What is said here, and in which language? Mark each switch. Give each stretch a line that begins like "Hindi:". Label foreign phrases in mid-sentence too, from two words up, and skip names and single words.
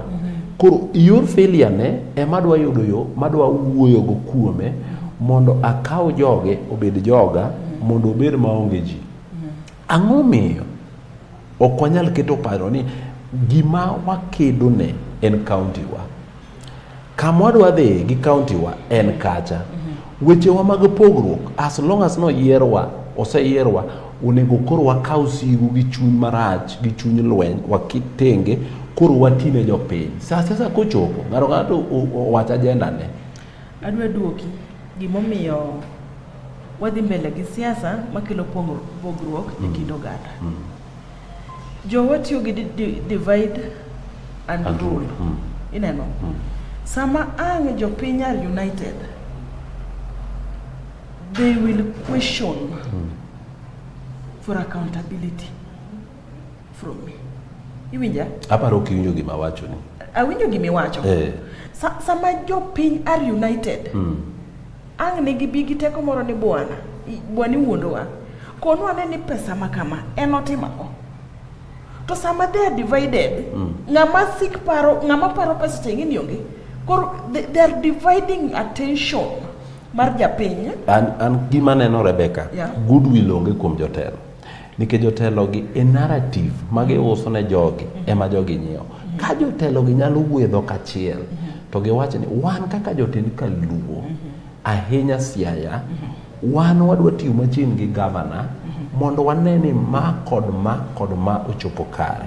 Luo (Kenya and Tanzania): Koro yor failure ne ema dwa yudo yo madwa wuoyo go kuome mondo akaw joge obed joga mondo obed maonge ji. Ang'o miyo ok wanyal keto paro ni gima wakedo ne en county wa, kama wadwa dhi gi county wa en kacha. Weche wa mag pogruok,
English: as long as
Luo (Kenya and Tanzania): no yierwa oseyierwa, onego koro wakaw sigu gi chuny marach, gi chuny lweny, wakitenge koro watine jopiny. Sasa kochopo ng'ato wacha agenda ne. Adwa duoki gimomiyo wadhi mbele gi siasa makelo pogruok e kind oganda. Jowa tiyo gi
English: divide and rule.
Luo (Kenya and Tanzania): Ineno. Sama ang jopiny
English: are united, they will question for accountability from me.
Luo (Kenya and Tanzania): Iwinja? Aparo kiwinjo gima wacho ni. Awinjo gimi wacho. Sama jopiny
English: are united,
Luo (Kenya and Tanzania): ang nigi bigi teko moro ni bwana wuondowa. Kono ane ni pesa makama, enotimako. To sama
English: they are divided,
Luo (Kenya and Tanzania): ngama paro pesa chengini yonge.
English: They are dividing attention
Luo (Kenya and Tanzania): mar japiny. An gima neno Rebecca, goodwill onge kuom jotelo. Nikech jotelo gi e narrative magi uso ne jogi ema jogi nyiewo. Ka jotelo gi nyalo wuotho kachiel to giwacho ni wan kaka jotend Kaluo ahinya Siaya, wan wadwa tiyo machiegni gi governor mondo waneni ma kod ma ochopo kare.